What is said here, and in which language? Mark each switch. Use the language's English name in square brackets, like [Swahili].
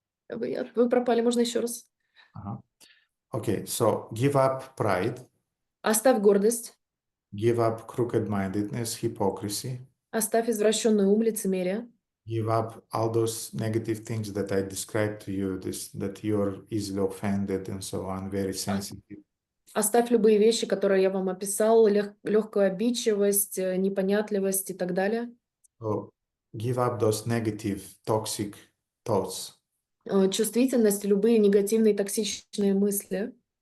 [Russian] Вы пропали, можно еще раз? [English] okay, so give up pride, [Russian] Оставь гордость, [English] give up crooked-mindedness, hypocrisy, [Russian] оставь извращенный ум, лицемерие, [English] give up all those negative things that I described to you, that you're easily offended and so on, very sensitive. [Russian] оставь любые вещи, которые я вам описал, легкую обидчивость, непонятливость и так далее. [English] So give up those negative, toxic thoughts. [Russian] Чувствительность, любые негативные токсичные мысли.